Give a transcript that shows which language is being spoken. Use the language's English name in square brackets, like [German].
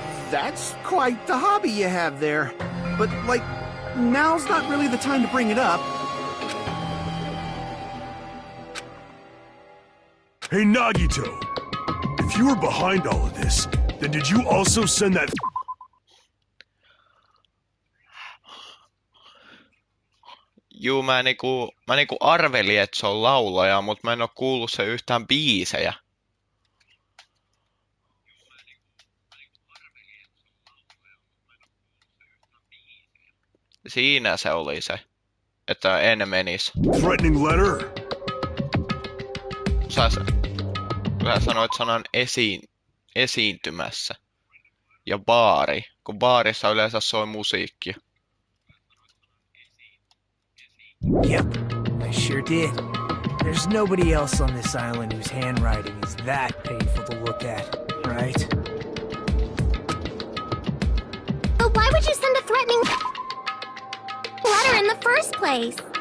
[English] That's quite the hobby you have there. But, like, now's not really the time to bring it up. Hey, Nagito. If you were behind all of this, then did you also send that... [Finnish] Juu, mä niinku arvelin, että se on laulaja, mutta mä en oo kuullut se yhtään biisejä. Siinä se oli se, että en menis. [English] Threatening letter? [Finnish] Sä sanoit sanan esiintymässä. Ja baari, kun baarissa yleensä soi musiikkia. [English] Yep, I sure did. There's nobody else on this island whose handwriting is that painful to look at, right? But why would you send a threatening letter in the first place?